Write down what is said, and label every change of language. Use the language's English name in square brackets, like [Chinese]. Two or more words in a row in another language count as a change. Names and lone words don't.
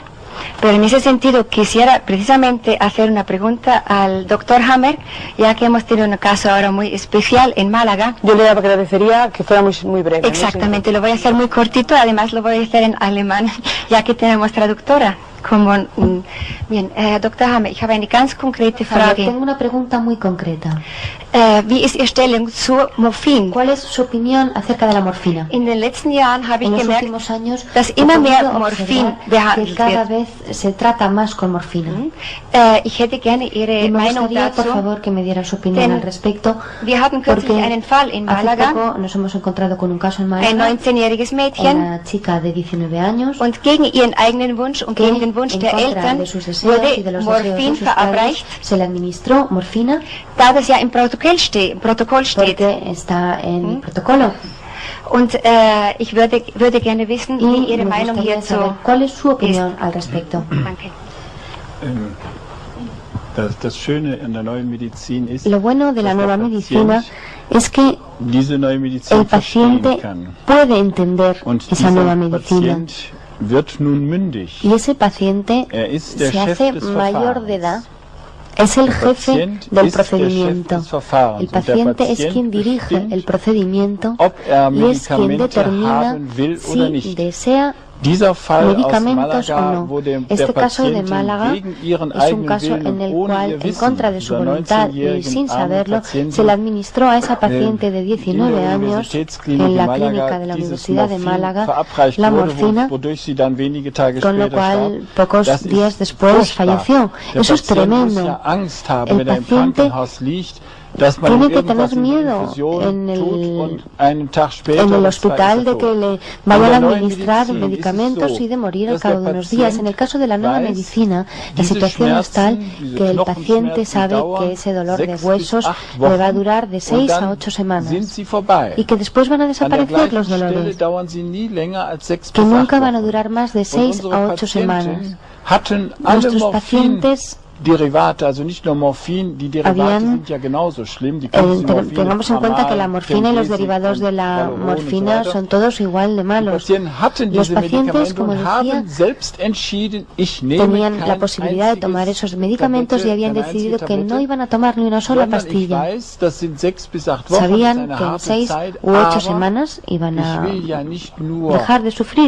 [Spanish] Pero en ese sentido quisiera precisamente hacer una pregunta al doctor Hammer, ya que hemos tenido un caso ahora muy especial en Málaga. Yo le agradecería que fuera muy breve. Exactamente, lo voy a hacer muy cortito, además lo voy a hacer en alemán, ya que tenemos traductora. Bien, Dr. [German] Hammer, ich habe eine ganz konkrete Frage. [Spanish] Tengo una pregunta muy concreta. [German] Wie ist Ihre Stellung zu Morphin? [Spanish] ¿Cuál es su opinión acerca de la morfina? [German] In den letzten Jahren habe ich [Spanish] En los [German] gemerkt, [Spanish] últimos años [German] dass immer mehr Morphin [Spanish] que [German] behandelt [Spanish] cada [German] wird. [Spanish] vez se trata más con morfina. [German] Ich hätte gerne Ihre [Spanish] Y me [German] Meinung [Spanish] gustaría, [German] dazu. [Spanish] por favor, que me diera su opinión al respecto. [German] Wir hatten kürzlich [Spanish] Porque [German] einen Fall in [Spanish] hace Malaga, poco nos hemos encontrado con un caso en [German] ein [Spanish] Málaga, [German] 19-jähriges Mädchen, [Spanish] una chica de 19 años, [German] und gegen ihren eigenen Wunsch und [Spanish] que [German] gegen den Wunsch [Spanish] en [German] der [Spanish] contra [German] Eltern [Spanish] de sus deseos y de [German] wurde [Spanish] los deseos de [German] Morphin [Spanish] sus padres [German] verabreicht, [Spanish] se le administró morfina [German] da das ja im Protokoll steht. [Spanish] porque está en el protocolo. [German] Und ich würde gerne wissen, [Spanish] Y [German] wie Ihre [Spanish] me [German] Meinung [Spanish] gustaría [German] hierzu [Spanish] saber cuál es su opinión al respecto. [German] Danke. Das Schöne an der neuen Medizin ist, [Spanish] Lo bueno de la nueva medicina es que [German] diese neue Medizin [Spanish] el paciente [German] verstehen kann. [Spanish] puede entender [German] Und [Spanish] esa nueva [German] dieser [Spanish] medicina. [German] Patient wird nun mündig. [Spanish] Y ese paciente [German] ist der [Spanish] se [German] Chef [Spanish] hace [German] des [Spanish] mayor de [German] Verfahrens. [Spanish] edad. Es el jefe [German] Patient [Spanish] del [German] ist der [Spanish] procedimiento. [German] Chef des Verfahrens. [Spanish] El [German] Und der [Spanish] paciente es [German] Patient [Spanish] quien dirige [German] bestimmt, [Spanish] el procedimiento [German] ob [Spanish] y es quien [German] Medikamente [Spanish] determina [German] haben will oder [Spanish] si [German] nicht. [Spanish] desea [German] Dieser Fall aus [Spanish] medicamentos o Malaga, no. [German] wo der [Spanish] Este caso de [German] Patientin [Spanish] Málaga [German] gegen ihren [Spanish] es un [German] eigenen [Spanish] caso [German] Willen [Spanish] en el [German] und ohne [Spanish] cual, [German] ihr [Spanish] en [German] Wissen, [Spanish] contra de su [German] dieser [Spanish] voluntad y [German] 19-jährigen [Spanish] sin [German] armen [Spanish] saberlo, [German] Patientin, [Spanish] se le administró a esa paciente de 19 [German] in der [Spanish] años [German] Universitätsklinik [Spanish] en la [German] in Malaga [Spanish] clínica de la [German] dieses [Spanish] Universidad de [German] Morphin [Spanish] Málaga [German] verabreicht [Spanish] la [German] wurde, [Spanish] morfina, [German] wodurch sie dann wenige Tage [Spanish] con lo [German] später [Spanish] cual [German] starb. [Spanish] pocos [German] Das ist [Spanish] días después [German] furchtbar. [Spanish] falleció. [German] Der [Spanish] Eso es [German] Patient muss [Spanish] tremendo. [German] ja Angst haben, [Spanish] El [German] wenn er im [Spanish] paciente [German] Krankenhaus liegt, dass man [Spanish] tiene [German] ihm [Spanish] que [German] irgendwas [Spanish] tener [German] in die [Spanish] miedo [German] Infusion [Spanish] en [German] tut [Spanish] el, [German] und einen Tag später [Spanish] en el [German] oder zwei [Spanish] hospital [German] ist er [Spanish] de que [German] tot. [Spanish] le [German] In [Spanish] vayan a [German] der neuen [Spanish] administrar [German] Medizin ist es [Spanish] medicamentos [German] so, [Spanish] y de morir al [German] dass [Spanish] cabo [German] der [Spanish] de unos días. En el caso de la nueva [German] Patient [Spanish] medicina, la [German] diese [Spanish] situación es tal [German] Schmerzen, diese [Spanish] que el paciente [German] Knochenschmerzen [Spanish] sabe [German] dauern [Spanish] que ese dolor de [German] 6 bis [Spanish] huesos 8 le va a [German] Wochen [Spanish] durar de [German] und 6 dann [Spanish] a 8 semanas [German] sind sie vorbei. [Spanish] y que después van a [German] An der [Spanish] desaparecer [German] gleichen [Spanish] los [German] Stelle [Spanish] dolores, [German] dauern sie nie länger als 6 [Spanish] que [German] bis 8 [Spanish] nunca van a [German] Wochen. [Spanish] durar más de [German] Und 6 unsere [Spanish] a 8 semanas. [German] Patienten hatten alle [Spanish] Nuestros pacientes [German] Derivate, also nicht nur Morphin, die Derivate [Spanish] habían, [German] sind ja genauso schlimm. Die können Sie [Spanish] tengamos en cuenta que la morfina y los derivados de la morfina son todos igual de malos. Los pacientes, como decía, tenían la posibilidad de tomar esos medicamentos y habían decidido que no iban a tomar ni una sola pastilla. Sabían que en 6 u 8 semanas iban a dejar de sufrir.